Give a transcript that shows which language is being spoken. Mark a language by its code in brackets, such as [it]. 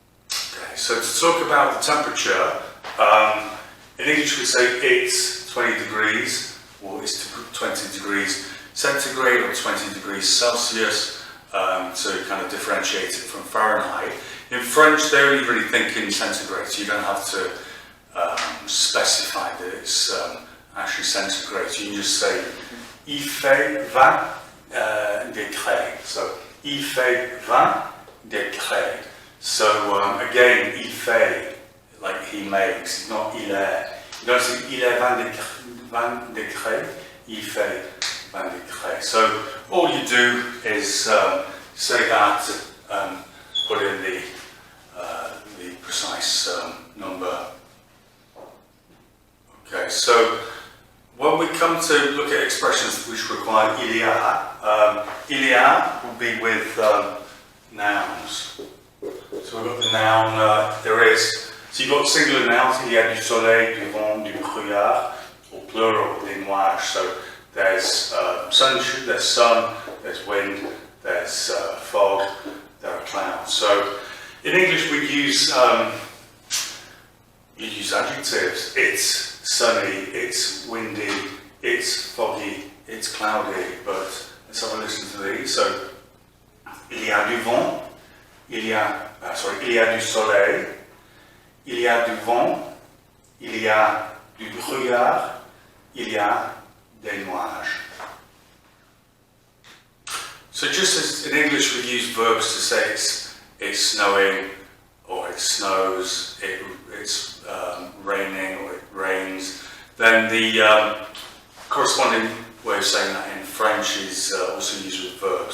[en] Okay, so to talk about the temperature, in English we say it's 20 degrees, or it's 20 degrees centigrade or 20 degrees Celsius, to kind of differentiate it from Fahrenheit. In French, they only really think in centigrade, so you don't have to specify that it's actually centigrade. So you can just say [fr] il fait 20 degrés. So il fait 20 degrés. [en] So again, [fr] il fait, [en] like he makes, not [fr] il est. [en] You don't say [fr] il est 20 degrés, il fait 20 degrés. [en] So all you do is say that and put in the precise number. Okay, so when we come to look at expressions which require [fr] il y a [en] will be with nouns. So we've got the noun there is. So you've got singular nouns, [fr] il y a du soleil, du vent, du brouillard, or plural, des nuages. [en] So there's sunshine, there's sun, there's wind, there's fog, there are clouds. So in English we use adjectives. It's sunny, it's windy, it's foggy, it's cloudy. But let's have a listen to these. [fr] So il y a du vent, il y a du soleil, il y a du vent, il y a du brouillard, il y a des nuages. [en] So just as in English we use verbs to say it's snowing, or it snows, it's raining, or it rains, then the corresponding way of saying that in French is also used with verbs.